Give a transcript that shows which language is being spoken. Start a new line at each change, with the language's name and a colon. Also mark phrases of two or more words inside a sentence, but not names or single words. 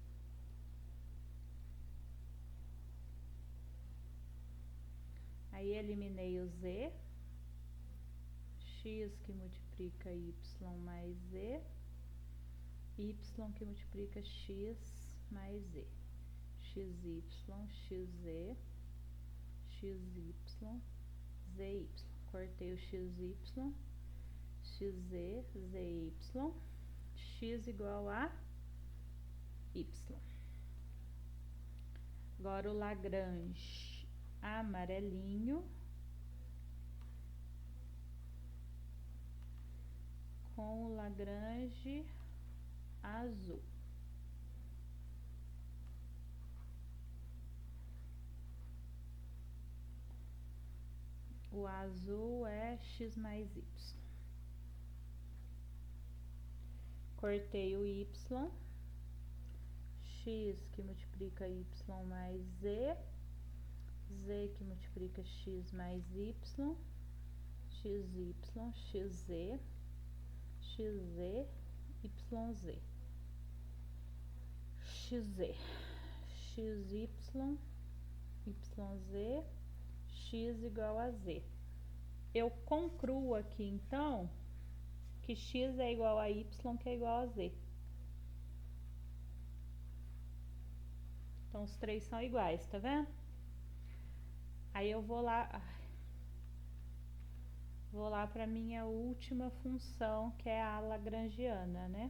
Portuguese: Aí eliminei o z, x que multiplica y mais z, y que multiplica x mais z, xy, xz, xy, zy. Cortei o xy, xz, zy, x igual a y. Agora o Lagrange amarelinho com o Lagrange azul. O azul é x mais y. Cortei o y, x que multiplica y mais z, z que multiplica x mais y, xy, xz, xz, yz, xz, xy, yz, x igual a z. Eu concluo aqui, então, que x é igual a y, que é igual a z. Então, os três são iguais, tá vendo? Aí eu vou lá para minha última função, que é a lagrangiana, né?